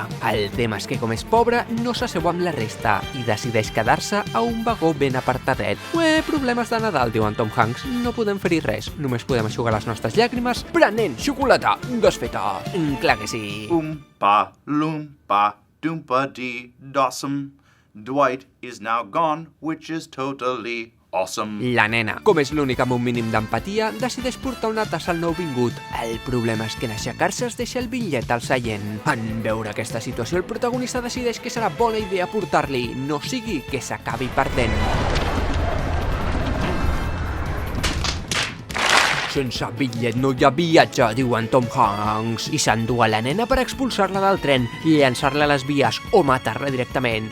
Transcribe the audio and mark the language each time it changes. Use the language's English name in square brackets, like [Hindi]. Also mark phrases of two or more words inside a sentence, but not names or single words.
[Catalan] El tema és que com és pobre no s'asseu amb la resta i decideix quedar-se a un vagó ben apartadet. Problemes de Nadal, diu en Tom Hanks, no podem fer-hi res, només podem eixugar les nostres llàgrimes prenent xocolata desfeta. Clar que sí. Oompa, loompa, doompa-dee, dossum. [English] Dwight is now gone, which is totally awesome. [Catalan] La nena, com és l'única amb un mínim d'empatia, decideix portar una tassa al nouvingut. El problema és que en aixecar-se es deixa el bitllet al seient. En veure aquesta situació, el protagonista decideix que serà bona idea portar-li, no sigui que s'acabi perdent. Sense bitllet no hi ha viatge, diu en Tom Hanks, i s'endú a la nena per expulsar-la del tren, llançar-la a les vies o matar-la directament.